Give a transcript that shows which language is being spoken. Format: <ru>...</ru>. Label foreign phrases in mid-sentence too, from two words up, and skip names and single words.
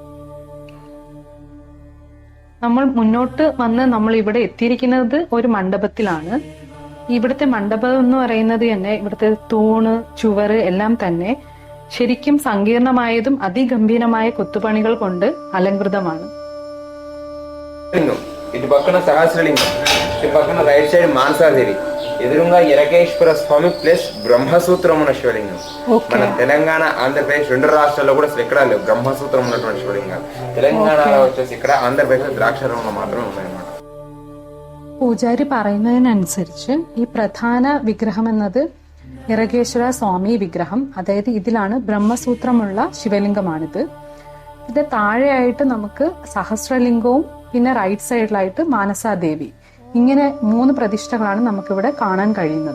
<ml>നമ്മൾ മുന്നോട്ട് വന്ന് നമ്മൾ ഇവിടെ എത്തിയിരിക്കുന്നത് ഒരു മണ്ഡപത്തിലാണ്. ഇവിടുത്തെ മണ്ഡപം എന്ന് പറയുന്നത് തന്നെ ഇവിടുത്തെ തൂണ്, ചുവറ് എല്ലാം തന്നെ ശരിക്കും സങ്കീർണമായതും അതിഗംഭീരമായ കൊത്തുപണികൾ കൊണ്ട് അലങ്കൃതമാണ്.</ml> <te>ఇటు పక్కన సహస్రలింగం, ఇటు పక్కన</te> <en>right side</en> <te>మానసాదేవి, ఎదురుగా యరకేశ్వర స్వామి ప్లస్ బ్రహ్మసూత్రం ఉన్న శివలింగం. మన తెలంగాణ, ఆంధ్రప్రదేశ్ 2 రాష్ట్రాల్లో కూడా ఇక్కడ లేవు బ్రహ్మసూత్రం ఉన్నటువంటి శివలింగాలు. తెలంగాణలో వచ్చేసి ఇక్కడ, ఆంధ్రప్రదేశ్ ద్రాక్షారామంలో మాత్రమే ఉన్నాయన్నమాట.</te> <ml>പൂജാരി പറയുന്നതിനനുസരിച്ച് ഈ പ്രധാന വിഗ്രഹം എന്നത് യരകേശ്വര സ്വാമി വിഗ്രഹം, അതായത് ഇതിലാണ് ബ്രഹ്മസൂത്രമുള്ള ശിവലിംഗമാണിത്. ഇത് താഴെയായിട്ട് നമുക്ക് സഹസ്രലിംഗവും പിന്നെ റൈറ്റ് സൈഡിലായിട്ട് മാനസാദേവി, ഇങ്ങനെ 3 പ്രതിഷ്ഠകളാണ് നമുക്കിവിടെ കാണാൻ കഴിയുന്നത്.</ml>